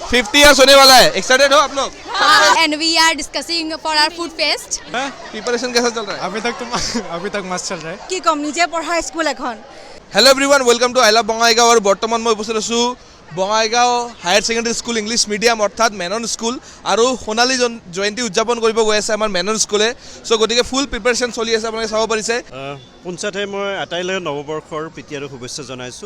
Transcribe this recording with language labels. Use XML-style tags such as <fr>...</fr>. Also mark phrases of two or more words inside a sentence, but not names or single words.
<hi>50 ईयर्स होने वाला है, एक्साइटेड हो आप लोग?</hi> <en>And we are discussing for our food fest.</en> <hi>प्रिपरेशन कैसा चल रहा है? अभी तक मस्त चल रहा है।</hi> <as>কি কম নিজে পঢ়া স্কুল এখন</as> <en>hello everyone, welcome to</en> <as>আই লাভ বঙাইগাঁও। আৰু বৰ্তমান মই উপস্থিত আছোঁ বঙাইগাঁও হায়াৰ ছেকেণ্ডেৰী স্কুল ইংলিছ মিডিয়াম অৰ্থাৎ মেনন স্কুল। আৰু সোণালী জয়ন্তী উদযাপন কৰিব গৈ আছে আমাৰ মেনন স্কুলে। চ' গতিকে</as> <en>full preparation</en> <as>চলি আছে, আপোনালোকে চাব পাৰিছে। পোনছাতে মই আটাইলৈ নৱবৰ্ষৰ প্ৰীতি আৰু শুভেচ্ছা জনাইছোঁ।</as>